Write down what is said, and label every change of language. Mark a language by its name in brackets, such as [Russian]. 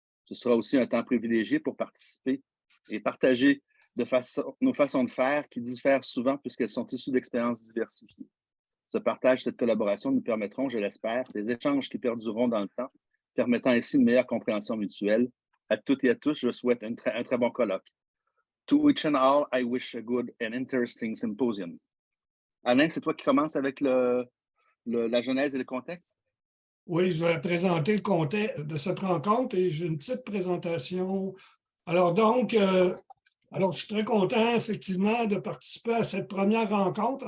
[French] Ce sera aussi un temps privilégié pour participer et partager nos façons de faire qui diffèrent souvent puisqu'elles sont issues d'expériences diversifiées. Ce partage, cette collaboration nous permettront, je l'espère, des échanges qui perdureront dans le temps, permettant ainsi une meilleure compréhension mutuelle. À toutes et à tous, je souhaite un très bon colloque. [English] To each and all, I wish a good and interesting symposium. [French] Alain, c'est toi qui commences avec la genèse et le contexte? Oui, je vais présenter le contexte de cette rencontre et j'ai une petite présentation. Alors donc, je suis très content, effectivement, de participer à cette première rencontre.